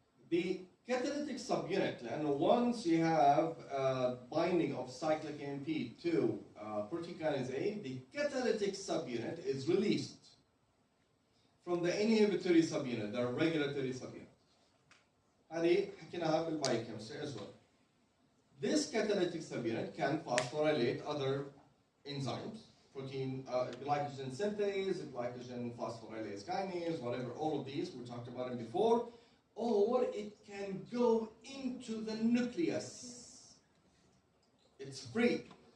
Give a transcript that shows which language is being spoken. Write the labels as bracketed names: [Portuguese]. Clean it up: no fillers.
[English] The catalytic subunit, and once you have binding of cyclic AMP to protein kinase A, the catalytic subunit is released from the inhibitory subunit, the regulatory subunit. [Arabic] هذه حكيناها في البايوكيمستري [English] as well. This catalytic subunit can phosphorylate other enzymes, protein, glycogen synthase, glycogen phosphorylase kinase, whatever, all of these, we talked about it before. Or it can go into the nucleus. It's free.